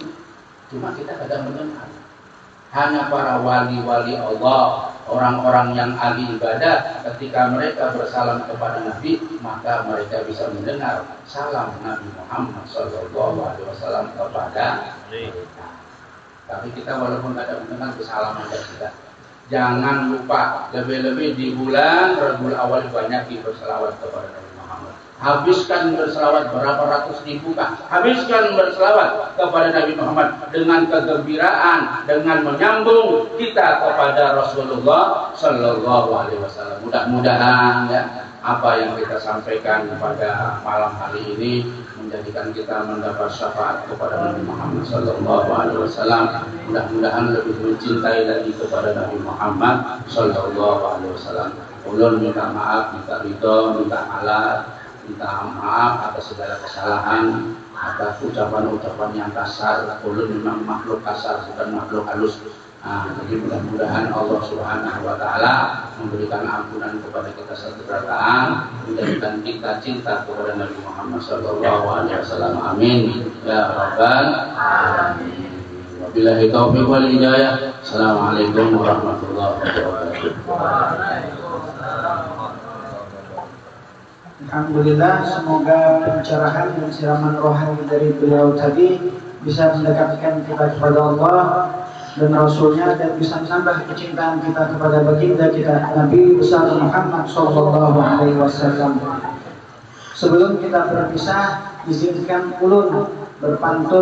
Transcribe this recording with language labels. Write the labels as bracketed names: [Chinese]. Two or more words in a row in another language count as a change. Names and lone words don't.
[Indonesian] Cuma kita kadang mendengar. Hanya para wali-wali Allah, orang-orang yang ahli ibadah, ketika mereka bersalam kepada Nabi, maka mereka bisa mendengar salam Nabi Muhammad SAW kepada mereka. Tapi kita walaupun tidak mendengar kesalaman kita, jangan lupa lebih-lebih di bulan Rabiul Awal banyak berselawat kepada Nabi Muhammad. Habiskan berselawat berapa ratus ribu kah? Habiskan berselawat kepada Nabi Muhammad dengan kegembiraan, dengan menyambung kita kepada Rasulullah [Arabic] صلى الله عليه وسلم. [Indonesian] Mudah-mudahan ya apa yang kita sampaikan pada malam hari ini menjadikan kita mendapat syafaat kepada Nabi Muhammad [Arabic] صلى الله عليه وسلم. [Indonesian] Mudah-mudahan lebih mencintai lagi kepada Nabi Muhammad [Arabic] صلى الله عليه وسلم. [Indonesian] Ulun minta maaf, minta ridho, minta alat. Minta maaf atas segala kesalahan, atas ucapan-ucapan yang kasar. Ulun memang makhluk kasar, bukan makhluk halus. Jadi mudah-mudahan Allah [Arabic] سبحانه وتعالى [Indonesian] memberikan ampunan kepada kita segera, menjadikan kita cinta kepada Nabi Muhammad [Arabic] صلى الله عليه وسلم. آمين يا رب العالمين. وبالله التوفيق والهداية. السلام عليكم ورحمة الله وبركاته. [Indonesian] Alhamdulillah, semoga pencerahan dan siraman rohani dari beliau tadi bisa mendekatkan kita kepada Allah dan Rasulnya dan bisa menambah kecintaan kita kepada baginda kita Nabi besar Muhammad [Arabic] صلى الله عليه وسلم. [Indonesian] Sebelum kita berpisah, izinkan ulun berpantun.